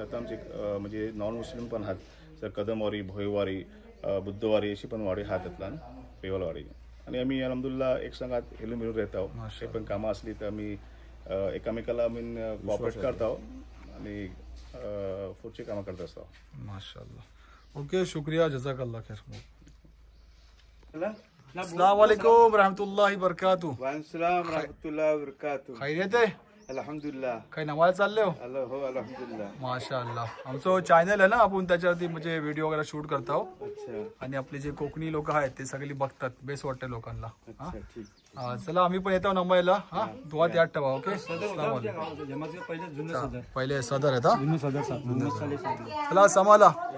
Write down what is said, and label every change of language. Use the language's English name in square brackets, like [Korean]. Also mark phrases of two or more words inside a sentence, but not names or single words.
[Marathi] आता आमची म्हणजे [English] non Muslim [Marathi] पण आहात. सर कदमवारी, भोईवारी, बुद्धवारी अशी पण वाडी हात यातला पेवलवाडी. आणि आम्ही अलहमदुल्ला एक संघात हिलून मिळून राहत आहोत. हे पण कामं असली तर आम्ही एकामेकाला कॉपरेट करतो आणि पुढची कामं करत असतो. माशाअल्लाह. ओके, शुक्रिया, [Arabic] جزاك الله خير. السلام عليكم رحمة الله بركاته. وعليكم رحمة الله وبركاته. [Marathi] खैरियत आहे? अल्हम्दुलिल्लाह. काही नमाज चालले हो? हो अल्हम्दुलिल्लाह. माशाअल्लाह. आमचं चॅनल आहे ना, आपण त्याच्यावरती म्हणजे व्हिडिओ वगैरे शूट करतो. अच्छा आणि आपले जे कोकणी लोक आहेत ते सगळी बघतात. बेस्ट वाटते लोकांना. हा? अच्छा ठीक. चला आम्ही पण येतो नंबईला. हा, दुआत याद ठेवा. ओके, पहिले सदर आहेत. हा, चला समाला.